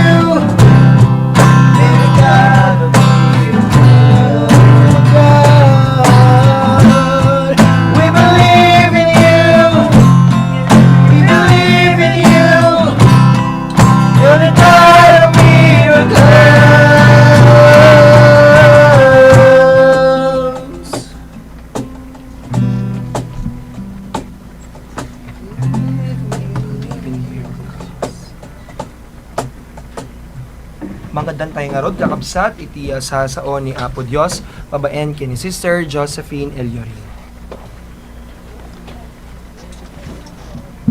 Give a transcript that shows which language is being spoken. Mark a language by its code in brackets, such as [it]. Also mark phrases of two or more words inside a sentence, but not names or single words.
[en] You're the God of miracles. We believe in you, we believe in you. You're the God of miracles. [ilo] Manggadan tayo nga rod, kakabsat, iti sa sao ni Apo Dios, babaen kini Sister Josephine Eliorin.